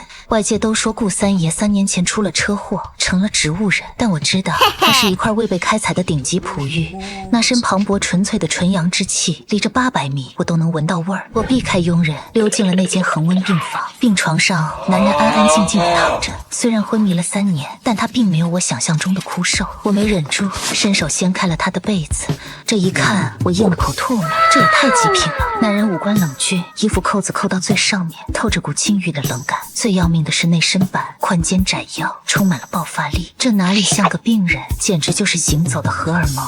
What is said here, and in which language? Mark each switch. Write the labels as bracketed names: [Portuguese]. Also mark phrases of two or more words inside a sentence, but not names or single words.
[Chinese] 外界都說顧三爺3年前出了車禍，成了植物人，但我知道他是一塊未被開採的頂級璞玉，那身磅礴純粹的純陽之氣，離着800米我都能聞到味兒。我避開傭人，溜進了那間恆溫病房。病床上，男人安安靜靜地躺着，雖然昏迷了3年，但他並沒有我想象中的枯瘦。我沒忍住，伸手掀開了他的被子，這一看，我嚥了口唾沫，這也太極品了。男人五官冷峻，衣服扣子扣到最上面，透着股禁欲的冷感。最要命的是那身板，寬肩窄腰，充滿了爆發力，這哪裡像個病人，簡直就是行走的荷爾蒙。